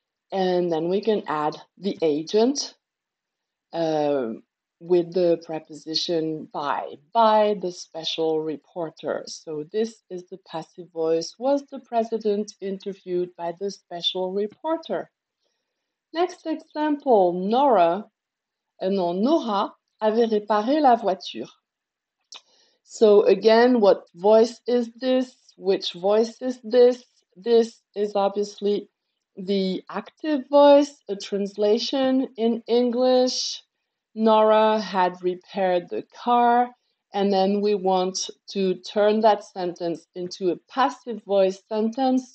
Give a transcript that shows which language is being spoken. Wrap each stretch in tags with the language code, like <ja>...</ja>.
<en>And then we can add the agent with the preposition by the special reporter. So this is the passive voice. Was the president interviewed by the special reporter? Next example,</en> <fr>Nora avait réparé la voiture.</fr> <en>So again, what voice is this? Which voice is this? This is obviously the active voice, a translation in English. Nora had repaired the car, and then we want to turn that sentence into a passive voice sentence.</en>